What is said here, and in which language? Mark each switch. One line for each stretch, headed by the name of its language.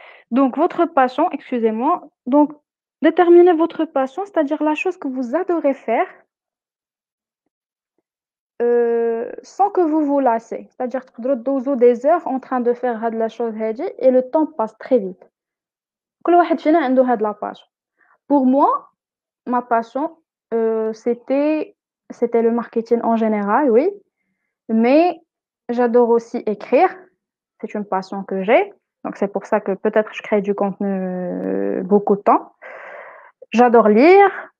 French: Donc, votre passion, excusez-moi. Donc, déterminez votre passion, c'est-à-dire la chose que vous adorez faire sans que vous vous lassez. C'est-à-dire que vous êtes des heures en train de faire la chose et le temps passe très vite.
Arabic: كل واحد فينا عنده هاد la passion.
French: Pour moi, ma passion, c'était le marketing en général, oui. Mais j'adore aussi écrire. C'est une passion que j'ai. Donc, c'est pour ça que peut-être je crée du contenu beaucoup de temps. J'adore lire.